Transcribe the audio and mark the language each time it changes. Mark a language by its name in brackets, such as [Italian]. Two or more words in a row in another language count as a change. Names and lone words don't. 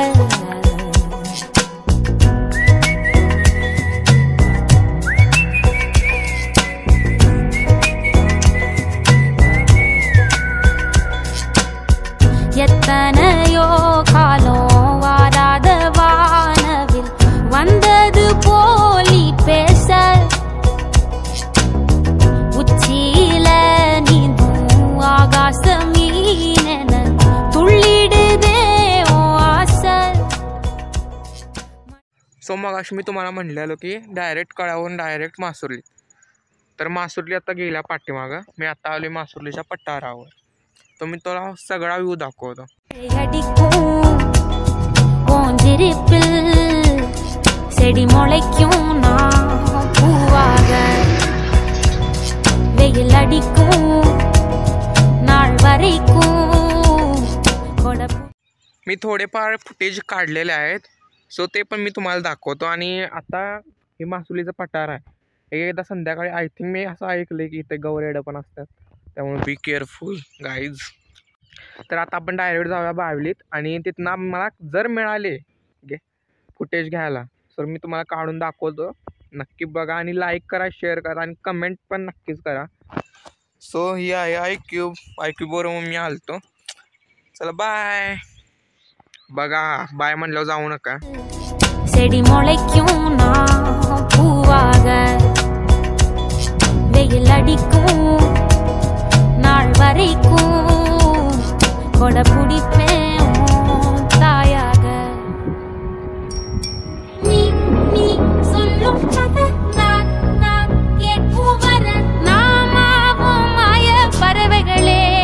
[Tamil] எத்தனையோ காலம் வாராத வானவில் வந்தது போலி பேச உச்சியில நீந்தும் ஆகாசமீனென துள்ளிடுதே ஓ ஆசை. [Marathi] सो मगाशी मी तुम्हाला म्हणलेलो की डायरेक्ट कळावून डायरेक्ट मासुर्ली. तर मासुर्ली आता गेल्या पाठीमागं, मी आता आलोय मासुर्लीच्या पठारावर. तर मी तुला सगळा व्ह्यू दाखवतो. [Tamil] செடி முளைக்கும் நான் பூவாக வெயில் அடிக்கும் நாள் வரைக்கும். [Marathi] मी थोडेफार फुटेज काढलेले आहेत, सो ते पण मी तुम्हाला दाखवतो. आणि आता हे मासुलीचं पठार आहे. एकदा संध्याकाळी [English] I think [Marathi] मी असं ऐकलंय की इथे गवरेडं पण असतात, त्यामुळे [English] be careful guys. [Marathi] तर आता आपण डायरेक्ट जाऊया बावलीत आणि तिथनं मला जर मिळाले फुटेज घ्यायला तर मी तुम्हाला काढून दाखवतो. नक्की बघा आणि लाईक करा, शेअर करा आणि कमेंट पण नक्कीच करा. सो ही आहे IQ बरोबर मी आलतो. चला बाय. बघा बाय म्हणल्यावर जाऊ नका. [Tamil] செடி முளைக்கும் நான் பூவாக வெயில் அடிக்கும் நாள் வரைக்கும் கொடை பிடிப்பேன் தாயாக. நீ நீ சொல்லும் கதை நான் கேட்கும் வர நாமாவும் மாய பறவைகளே.